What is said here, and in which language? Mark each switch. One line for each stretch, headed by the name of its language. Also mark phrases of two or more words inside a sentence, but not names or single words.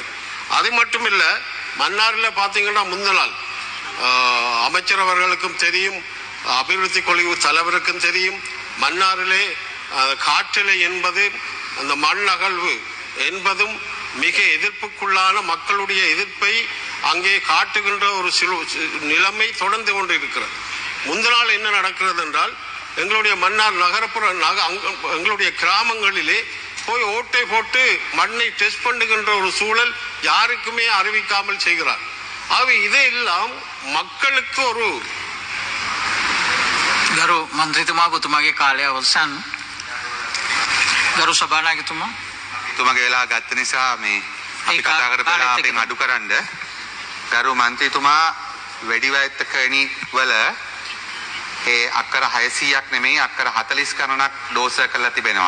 Tamil: அது மட்டுமில்ல, மன்னாரில் பார்த்தீங்கன்னா முந்த நாள் அமைச்சர் அவர்களுக்கும் தெரியும், அபிவிருத்தி குழு தலைவருக்கும் தெரியும், மன்னாரிலே காற்றிலை என்பது, அந்த மண் அகழ்வு என்பதும் மிக எதிர்ப்புக்குள்ளான மக்களுடைய எதிர்ப்பை அங்கே காட்டுகின்ற ஒரு நிலைமை தொடர்ந்து கொண்டு இருக்கிறது. முந்த நாள் என்ன நடக்கிறது என்றால், எங்களுடைய மன்னார் நகரப்புற எங்களுடைய கிராமங்களிலே போய் ஓட்டை போட்டு மண்ணை டெஸ்ட் பண்ணுகின்ற ஒரு சூழல் யாருக்குமே அறிவிக்காமல் செய்கிறார். ஆகவே இதையெல்லாம் மக்களுக்கு ஒரு
Sinhala: ගරු මන්ත්‍රීතුමා ඔබතුමාගේ කාලය අවසන්. ගරු සභානායකතුමා තුමගේ වෙලා ගත්ත නිසා මේ අපි කතා කරපු වෙලාවෙන් අඩු කරන්න. ගරු මන්ත්‍රීතුමා වැඩිවැත්තකණි වල ඒ අක්කර 600ක් නෙමෙයි අක්කර 40 ගණනක් ඩෝස කරලා තිබෙනවා.